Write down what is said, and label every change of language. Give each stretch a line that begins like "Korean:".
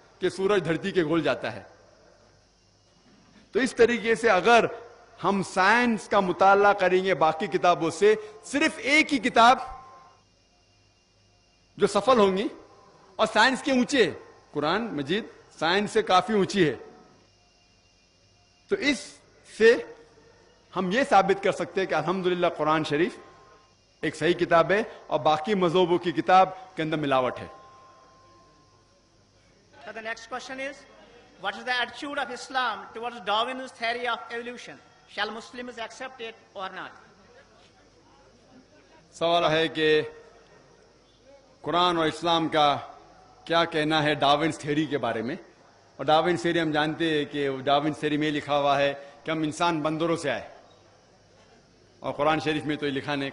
Urdu: کہ سورج دھرتی کے گول جاتا ہے. تو اس طریقے سے اگر ہم سائنس کا مطالعہ کریں گے باقی کتابوں سے، صرف ایک ہی کتاب جو سفل ہوں گی اور سائنس کے اونچے، قرآن مجید سائنس سے کافی اونچی ہے. تو اس سے ہم یہ ثابت کر سکتے ہیں کہ الحمدللہ قرآن شریف ایک صحیح کتاب ہے اور باقی مذہبوں کی کتاب کے اندر ملاوٹ ہے.
English: So the next question is, what is the attitude of Islam towards Darwin's theory of evolution? Shall Muslims accept it or not?
Urdu: سوال ہے کہ قرآن اور اسلام کا کیا کہنا ہے ڈاروینز تھیوری کے بارے میں. اور ڈاروینز تھیوری ہم جانتے ہیں کہ ڈاروینز تھیوری میں لکھا ہوا ہے کہ ہم انسان بندروں سے آئے، اور قرآن شریف میں تو یہ لکھا نہیں.